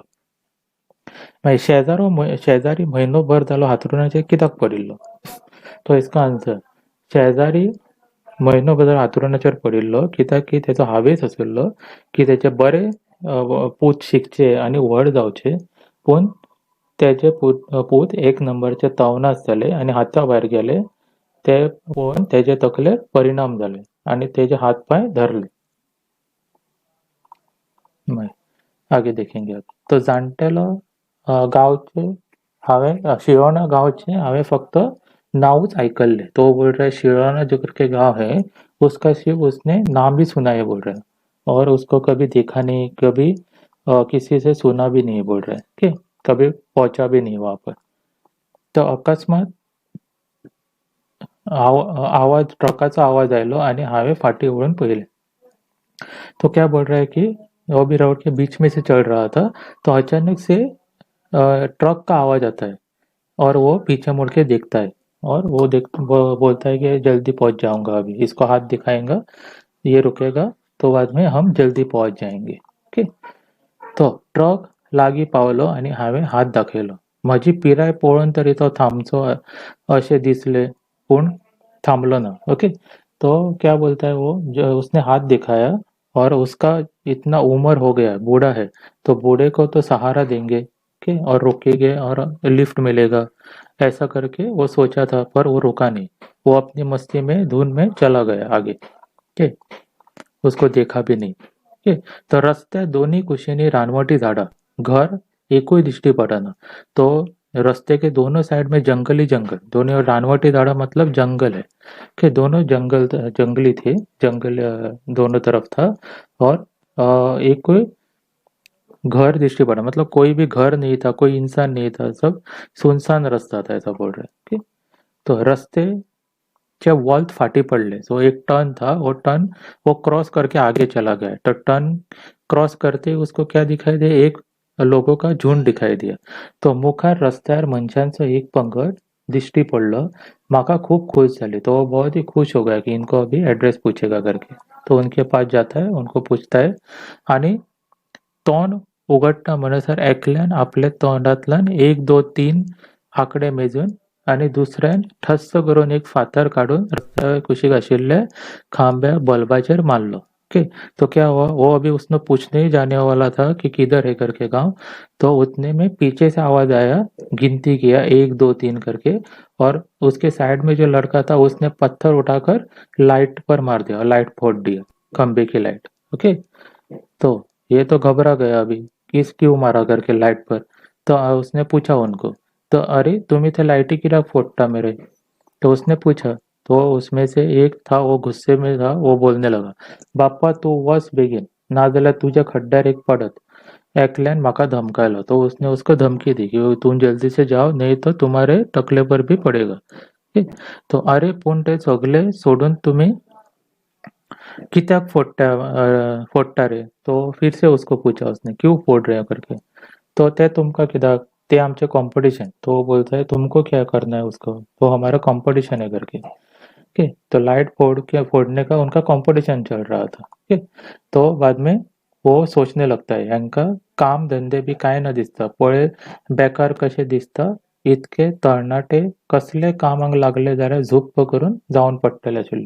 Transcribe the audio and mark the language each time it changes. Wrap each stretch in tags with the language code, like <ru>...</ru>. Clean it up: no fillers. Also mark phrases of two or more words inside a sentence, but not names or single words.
<kok>मागीर शेजारी म्हयनोभर जालो हांतरुणाचेर कित्याक पडिल्लो,</kok> <hi>तो इसका आन्सर,</hi> <kok>शेजारी म्हयनोभर जालो हांतरुणाचेर पडिल्लो कित्याक की तेचो हावेस आशिल्लो की तेचे बरे पूत शिकचे आनी व्हड जावचे, पूण तेचे पूत एक नंबरचे तवनास जाले आनी हाता भायर गेले। ते पळोवन तेजे तकलेर परिणाम जाले आनी तेजे हात पाय धरले।</kok> <hi>आगे देखेंगे अब।</hi> <kok>तो जाणटेलो गांवचे हांवें शिरोणा गांवचे हांवें फक्त नांवच आयकल्ले।</kok> <hi>तो बोल रहा है शिरोणा जो करके गाँव है उसका सिर्फ उसने नाम भी सुना है बोल रहा है, और उसको कभी देखा नहीं, कभी किसी से सुना भी नहीं बोल रहा है। ठीक, कभी पहुंचा भी नहीं वहाँ पर।</hi> <kok>तो अकस्मात आवाज ट्रकाचा आवाज आयलो आणि हांवें फाटी वळून पळयलें।</kok> <hi>तो क्या बोल रहा है कि वो भी रोड के बीच में से चल रहा था, तो अचानक से ट्रक का आवाज आता है और वो पीछे मुड़ के देखता है। और वो बोलता है कि जल्दी पहुंच जाऊंगा, अभी इसको हाथ दिखाएगा, ये रुकेगा तो बाद में हम जल्दी पहुंच जाएंगे. ओके.</hi> <kok>तो ट्रक लागी पावलो आणि हांवें हात दाखयलो. म्हजी पिराय पळोवन तरी तो थांबचो अशें दिसले, पूण थांबलो ना.</kok> <hi>ओके. तो क्या बोलता है वो, जो उसने हाथ दिखाया और उसका इतना उम्र हो गया, बूढ़ा है, तो बूढ़े को तो सहारा देंगे. ओके. और रुकेंगे और लिफ्ट मिलेगा, ऐसा करके वो सोचा था, पर वो रुका नहीं. वो अपनी मस्ती में धुन में चला गया आगे. ओके. उसको देखा भी नहीं. ओके.</hi> <kok>तर रस्त्यात दोन्ही कुशीनी रानवटी झाडं, घर एकूय दिश्टी पडना.</kok> <hi>तो रस्ते के दोनों साइड में जंगली जंगल, दोनों ओर</hi> <kok>रानवटी झाड़ा</kok> <hi>मतलब जंगल है. ओके. दोनों जंगल जंगली थे, जंगल दोनों तरफ था. और एक कोई घर दृष्टि पड़ा मतलब कोई भी घर नहीं था, कोई इंसान नहीं था, सब सुनसान रास्ता था, ऐसा बोल रहे हैं. ओके.</hi> <kok>तो रस्ते च्या वॉल्ट फाटी पडले.</kok> <hi>सो एक टर्न था, वो टर्न वो क्रॉस करके आगे चला गया. तो टर्न क्रॉस करते उसको क्या दिखाई दे, एक लोगों का झुंड दिखाई दिया.</hi> <kok>तो मुखार रस्त्यावर मनशांचं एक पंगड दिश्टी पडलं. माका खूप खुश झाली.</kok> <hi>तो वो बहुत ही खुश हो गया कि इनको अभी एड्रेस पूछेगा करके. तो उनके पास जाता है, उनको पूछता है</hi> <kok>आणि तोंड उघडता म्हणसर ऐकल्यान आपल्या तोंडातल्यान 1, 2, 3 आकडे मेजून आणि दुसऱ्यान ठस्स करून एक फातर काढून रस्त्यावर कुशीक आशिल्ल्या खांब्या बल्बाचेर मारलो. ओके.</kok> <hi>तो क्या हुआ, वो अभी उसने पूछने ही जाने वाला था कि किधर है करके गांव. तो उतने में पीछे से आवाज आया, गिनती किया 1, 2, 3 करके. और उसके साइड में जो लड़का था उसने पत्थर उठाकर लाइट पर मार दिया, लाइट फोड़ दिया, खंबे की लाइट. ओके. तो ये तो घबरा गया अभी, किस क्यों मारा करके लाइट पर. तो उसने पूछा उनको, तो अरे</hi> <kok>तुम्ही ते लाइटी किरा फोड़ता</kok> <hi>मेरे. तो उसने पूछा. तो उसमें से एक था, वो गुस्से में था, वो बोलने लगा,</hi> <kok>बाप्पा तू वस बेगीन, नाजाल्यार तुझ्या खड्ड्यार एक पडत. ऐकल्यान माका धमकायला.</kok> <hi>तो उसने उसको धमकी दी कि तुम जल्दी से जाओ, नहीं तो तुम्हारे टकले पर भी पड़ेगा. ठीक?</hi> <kok>तो अरे पूण ते सगले सोडून तुम्ही कित्याक फोडटा रे.</kok> <hi>तो फिर से उसको पूछा उसने, क्यों फोड़ रहे हो करके.</hi> <kok>तो ते तुमका कित्याक, ते आमचे कंपटीशन.</kok> <hi>तो वो बोलता है तुमको क्या करना है उसको, तो हमारा कंपटीशन है करके. ओके. तो लाइट फोड़ने का उनका कंपटीशन चल रहा था. ओके. तो बाद में वो सोचने लगता है,</hi> <kok>यांका काम धंदे बी काय न दिसता, पळे बेकार कशे दिसता, इतके तरणाटे कसले कामाक लागले जाल्यार झुप्प करून जावन पडटले आशिल्ले.</kok>